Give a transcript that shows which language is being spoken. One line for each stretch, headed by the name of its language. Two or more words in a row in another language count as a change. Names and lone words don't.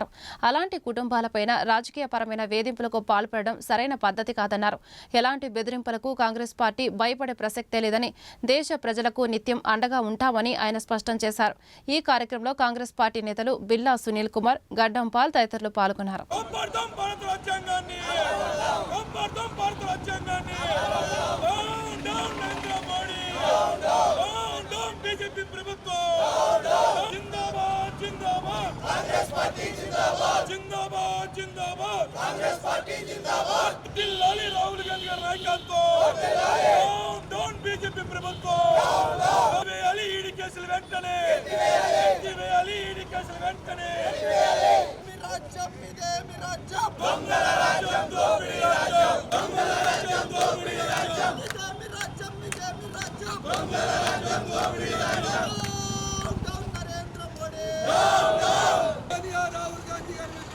Telugu: అలాంటి కుటుంబాలపైన రాజకీయపరమైన వేధింపులకు పాల్పడడం సరైన పద్ధతి కాదన్నారు. ఎలాంటి బెదిరింపులకు కాంగ్రెస్ పార్టీ భయపడే ప్రసక్తే లేదని, దేశ ప్రజలకు నిత్యం అండగా ఉంటామని ఆయన స్పష్టం చేశారు. ఈ కార్యక్రమంలో కాంగ్రెస్ పార్టీ నేతలు బిల్లా సునీల్ కుమార్, గడ్డం పాల్ తదితరులు పాల్గొన్నారు.
Hindi: जिंदाबाद जिंदाबाद कांग्रेस पार्टी जिंदाबाद दिल्ली राहुल गांधी
Telugu: గారి నాయకత్వం డౌన్ బీజేపీ ప్రభుత్వం వేయాలి ఈడీ కేసులు వెంటనే వేయాలి ఈడీ కేసులు వెంటనే మీ రాజ్యం ఇదే మీ రాజ్యం దొంగల రాజ్యం దోపిడీ రాజ్యం దొంగల రాజ్యం దోపిడీ రాజ్యం ఇదే మీ రాజ్యం ఇదే మీ రాజ్యం దొంగల రాజ్యం దోపిడీ రాజ్యం డౌన్ నరేంద్ర మోడీ డౌన్ రాహుల్ గాంధీ గారి